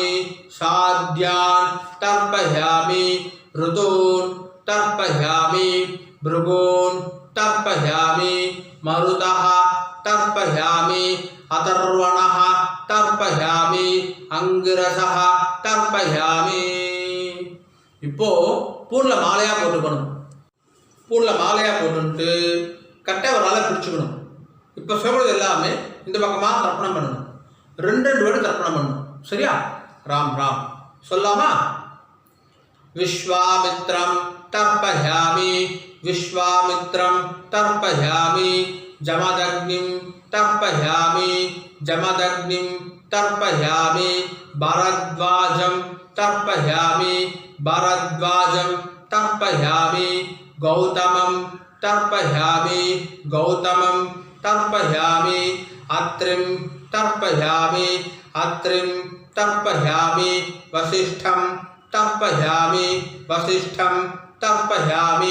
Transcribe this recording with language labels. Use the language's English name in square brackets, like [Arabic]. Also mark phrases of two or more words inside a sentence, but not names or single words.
[Sanskrit] साध्यान् तर्पयामि ऋतून् तर्पयामि भृगून् तर्पयामि मरुतः तर्पयामि अथर्वणः तर्पयामि अंगिरसः तर्पयामि [Tamil] இப்போ பூர்ல மாலையா போட்டுக்கணும் பூர்ல மாலையா போட்டுட்டு கட்டை ஒரு நாளை பிடிச்சுக்கணும் இப்போ சொல்றது எல்லாமே இந்த பக்கமா தர்ப்பணம் பண்ணணும் ரெண்டு வாட்டி தர்ப்பணம் பண்ணணும் சரியா ராம் ராம் சொல்லாமா [Sanskrit] विश्वामित्रं तर्पयामि विश्वामित्रं तर्पयामि जमदग्निं तर्पयामि जमदग्निं तर्पयामि भरद्वाजं तर्पयामि भरद्वाजं तर्पयामि गौतमं तर्पयामि गौतमं तर्पयामि अत्रिं तर्पयामि अत्रिं तर्पयामि वसिष्ठं तर्पयामि वसिष्ठं तर्पयामि